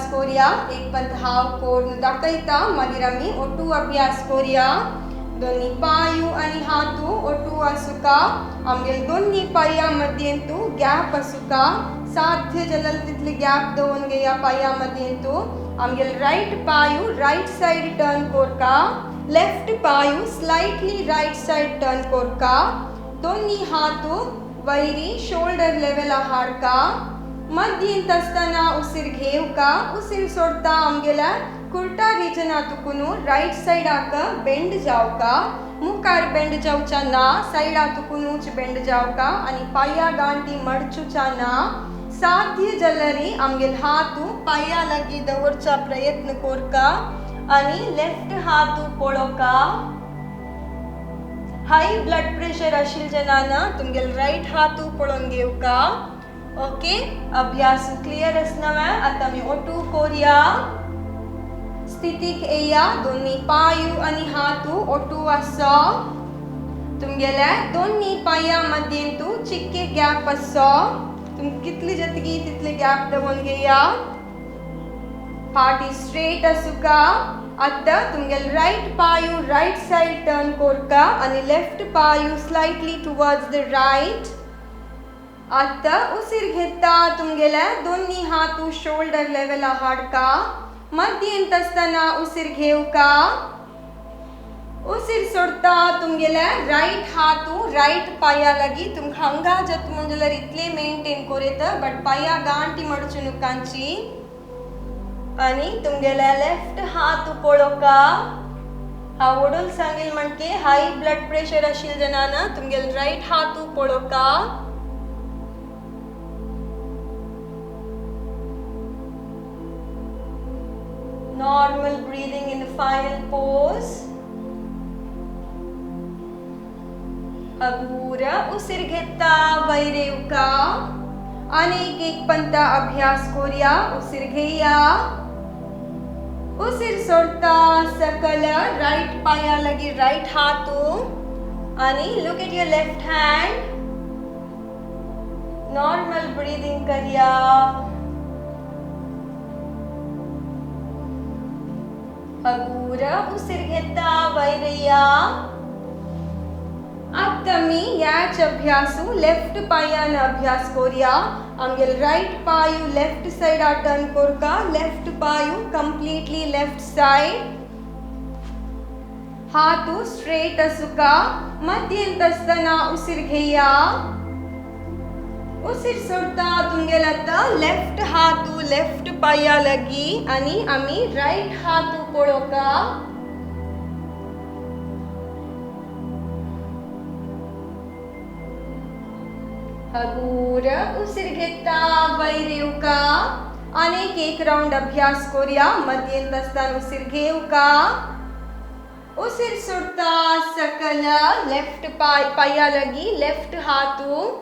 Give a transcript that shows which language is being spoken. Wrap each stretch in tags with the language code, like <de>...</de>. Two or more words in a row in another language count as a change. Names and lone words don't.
<kok>करूया एक पंथाव कोर्ण दाखयता मागीर आम्ही ओटू अभ्यास करूया दोन्ही पायू आणि हातू ओटू आसुका आमगेल दोन्ही पाया मध्येंतू गॅप आसुका साध्य जलल तितले गॅप दवरून घेया पाया मध्येंतू आमगेल राइट पायू</kok> <en>right side turn</en> <kok>कोरका लेफ्ट पायू</kok> <en>slightly right side turn</en> <kok>कोरका दोन्ही हातू वैरी</kok> <en>shoulder level</en> <kok>हाडका मध्येंत असताना उसिर घेवका उसिर सोडता आमगेला कुर्ता रिजना तुकुनु राइट साइडाक बेंड जावका मुखार बेंड जावचा ना साइडा तुकुनुच बेंड जावका आणि पाया गांठी मडचुचा ना साध्य जल्लरी आमगेल हातू पाया लगी दवरचा प्रयत्न कोरका आणि लेफ्ट हातू पळोका</kok> <en>high blood pressure</en> <kok>आशिल जनाना तुमगेल राइट हातू पळोवन घेवका ओके अभ्यास क्लियर असनवे आता मी ओटू कोरिया स्थितिक येया दोन्ही पायू आणि हातू ओटू आसो तुमगेले दोन्ही पाया मध्येंतू चिक्के गॅप आसो तुम कितली जतगी तितले गॅप दवरून घेया पार्टी स्ट्रेट आसुका आता तुमगेल राइट पायू</kok> <en>right side turn</en> <kok>कोरका आणि लेफ्ट पायू</kok> <en>slightly towards the right</en> <kok>आता उसिर घेता तुमगेले दोन्ही हातू</kok> <en>shoulder level</en> <kok>हाडका मध्येंत असताना उसिर घेवका उसिर सोडता तुमगेले राइट हातू राइट पाया लगी तुम हंगा जत मुंजलर इतले मेंटेन कोरेत बट पाया गांठी मडचुनु कांची आणि तुमगेला लेफ्ट हात पळोका हा वडूल सांगेल म्हणके</kok> <en>high blood pressure</en> <kok>आशिल जनाना तुमगेल राइट हात पळोका</kok> <en>normal breathing in the final pose</en> <kok>अगूर उसिर घेता वैरेवका अनेक एक पंता अभ्यास कोरिया उसिर घेया उसिर सोडता सकल राइट पाया लगी राइट हातू आणि</kok> <en>look at your left hand normal breathing</en> <kok>करिया अगूर उसिर घेता वैरया आता मी याच अभ्यासू लेफ्ट पायान अभ्यास कोरिया आमगेल राइट पायू</kok> <en>left side turn</en> <kok>कोरका लेफ्ट पायू</kok> <en>completely left side</en> <kok>हातू स्ट्रेट असुका मध्येंत असताना उसिर घेया उसिर सोडता तुमगेला लेफ्ट हातू लेफ्ट पाया लगी आणि आम्ही राइट हातू पळोका हगूर उसिर घेता वैरेवका अनेक एक राउंड अभ्यास कोरिया मध्येंत असताना उसिर घेवका उसिर सोडता सकल लेफ्ट पाया लगी लेफ्ट हातू</kok>